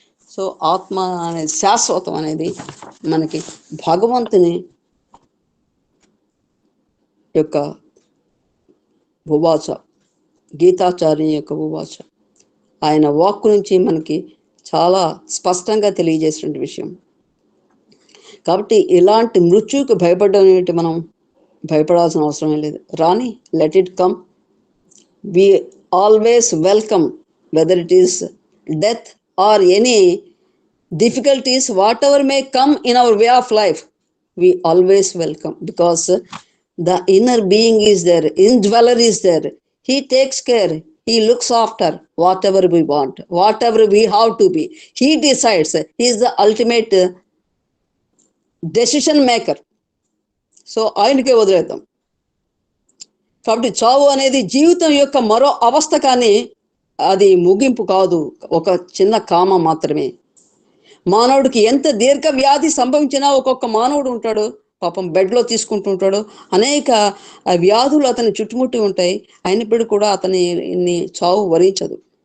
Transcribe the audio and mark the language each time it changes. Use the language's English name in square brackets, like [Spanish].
[Telugu] So ఆత్మ అనేది శాశ్వతం అనేది మనకి భగవంతుని యొక్క ఉవాచ, గీతాచార్య యొక్క ఉవాచ, ఆయన వాక్కు నుంచి మనకి చాలా స్పష్టంగా తెలియజేసిన విషయం. కాబట్టి ఇలాంటి మృత్యువుకి భయపడడం ఏంటి, మనం భయపడాల్సిన అవసరం లేదు. రాని, [English] Let it come. We always welcome, whether it is death or any difficulties, whatever may come in our way of life, we always welcome, because the inner being is there, indweller is there. He takes care, he looks after whatever we want, whatever we have to be. He decides, he is the ultimate decision maker. [Telugu] So ఆయనకే వదిలేద్దాం. కాబట్టి చావు అనేది జీవితం యొక్క మరో అవస్థ, కానీ అది ముగింపు కాదు, ఒక చిన్న కామ మాత్రమే. మానవుడికి ఎంత దీర్ఘ వ్యాధి సంభవించినా ఒక్కొక్క మానవుడు ఉంటాడు పాపం, బెడ్లో తీసుకుంటుంటాడు, అనేక వ్యాధులు అతని చుట్టుముట్టి ఉంటాయి, అయినప్పుడు కూడా అతని చావు వరించదు.